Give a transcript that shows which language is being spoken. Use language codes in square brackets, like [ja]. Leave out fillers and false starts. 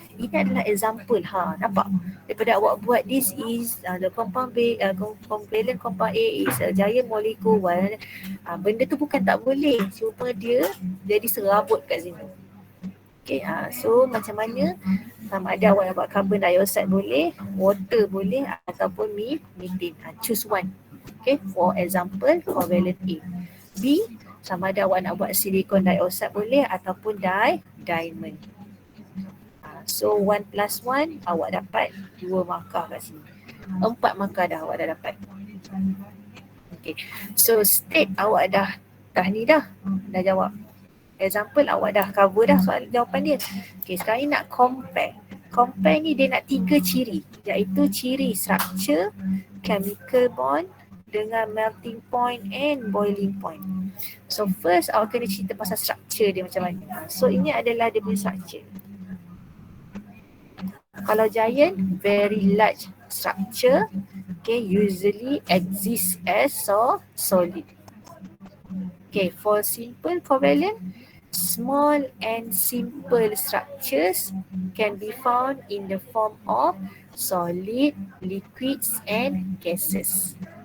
[ms] Ini adalah example, nampak? Daripada awak buat [en] this is the compound B, covalent compound A is a giant molecule. [ms] Benda tu bukan tak boleh, cuma dia jadi serabut kat sini. Okay, so macam mana? Sama ada awak nak buat carbon dioxide boleh, water boleh ataupun methane. [en] Choose one. [ms] Okay, [en] for example covalent A. [ms] B, sama ada awak nak buat silicon dioxide boleh ataupun diamond. So 1+1 awak dapat 2 markah kat sini. 4 markah dah awak dah dapat. Okay. So state awak dah jawab. Example awak dah cover dah soal jawapan dia. Okay, sekarang ni nak compare. Compare ni dia nak 3 ciri, iaitu ciri structure, chemical bond dengan melting point and boiling point. So first awak kena cerita pasal structure dia macam mana. So ini adalah dia punya structure. [en] Kalau giant, very large structure, okay, usually exists as solid. Okay, for simple covalent, small and simple structures can be found in the form of solid, liquids and gases.